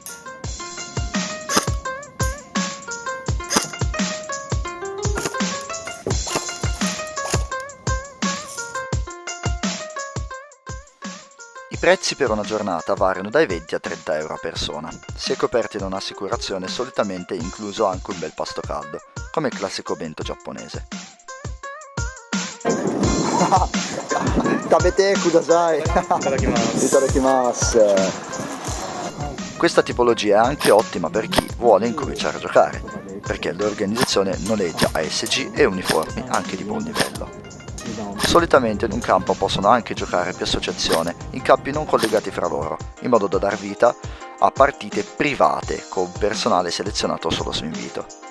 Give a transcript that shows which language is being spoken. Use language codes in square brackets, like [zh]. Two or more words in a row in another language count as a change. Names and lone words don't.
[it] I prezzi per una giornata variano dai 20 a 30 euro a persona. Si è coperti da un'assicurazione solitamente incluso anche un bel pasto caldo, come il classico bento giapponese. [ja] 食べてください. Itadakimasu. [it] Questa tipologia è anche ottima per chi vuole incominciare a giocare, perché l'organizzazione noleggia ASG e uniformi anche di buon livello. Solitamente in un campo possono anche giocare più associazione in campi non collegati fra loro, in modo da dar vita a partite private con personale selezionato solo su invito.